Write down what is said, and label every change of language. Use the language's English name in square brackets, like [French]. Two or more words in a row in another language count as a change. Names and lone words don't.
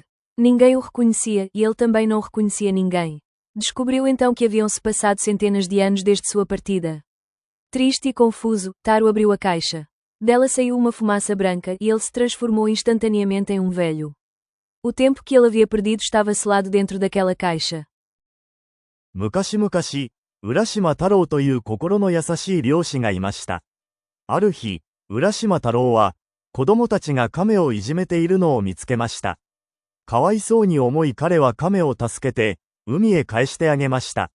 [Portuguese] Ninguém o reconhecia e ele também não reconhecia ninguém. Descobriu então que haviam-se passado centenas de anos desde sua partida. Triste e confuso, Taro abriu a caixa. Dela saiu uma fumaça branca e ele se transformou instantaneamente em um velho. O tempo que ele havia perdido estava selado dentro daquela caixa. [Japanese] 昔々、浦島太郎という心の優しい漁師がいました。ある日、浦島太郎は、子供たちが亀をいじめているのを見つけました。かわいそうに思い彼は亀を助けて、海へ返してあげました。